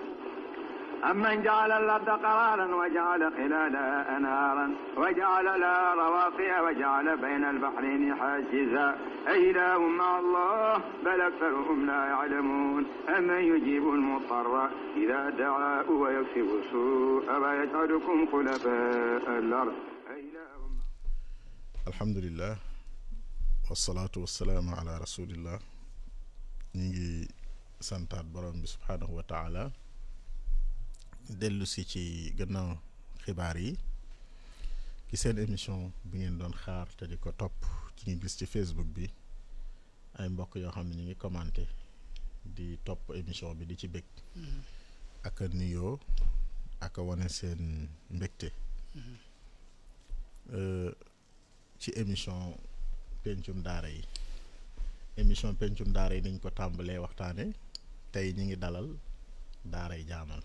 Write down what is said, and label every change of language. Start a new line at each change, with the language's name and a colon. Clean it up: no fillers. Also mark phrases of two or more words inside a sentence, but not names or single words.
Arabic: أمن جعل الأرض قرارا وجعل خلالها أنهارا وجعل لها رواسي وجعل بين البحرين حاجزا أإله مع الله بل أكثرهم لا يعلمون أمن يجيب المضطر إذا دعاه ويكشف السوء ويجعلكم خلفاء الأرض الحمد لله والصلاة والسلام على رسول الله
Wolof: نيجي سانتات بروم
Arabic: سبحانه وتعالى
Wolof: dellu si ci gannaaw xibaar yi ci seen émission bi ngeen doon xaar te di ko topp ci ñu gis ci Facebook bi ay mbokk yoo xam ne ñu ngi commenté di topp émission bi di ci bég ak a nuyoo ak a wane seen mbégte ci émission pencum daara yi niñ ko tàmbalee waxtaane tey ñi ngi dalal daaray Jaamal